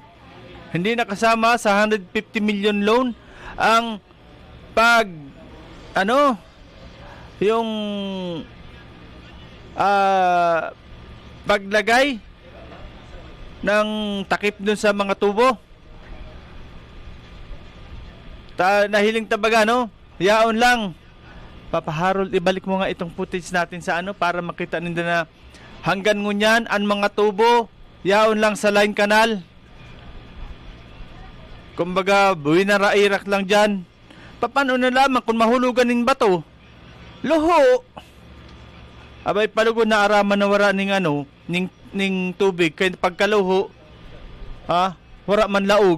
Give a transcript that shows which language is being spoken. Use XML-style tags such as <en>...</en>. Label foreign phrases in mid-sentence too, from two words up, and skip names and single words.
<tl>Hindi na kasama sa 150 million loan ang yung paglagay ng takip dun sa mga tubo.</tl> <bik>Nahiling tabaga, yaon lang.</bik> <tl>Papa Harold, ibalik mo nga itong footage natin sa para makita ninyo na hanggang ngunyan ang mga tubo, yaon lang sa line canal.</tl> <bik>Kumbaga, buwi na rairak lang dyan.</bik> <tl>Paano na lamang kung mahulugan ng bato?</tl> <bik>Luho! Abay, palugod na araman na wara ning tubig, kaya pagkaluho, wara man laog.</bik>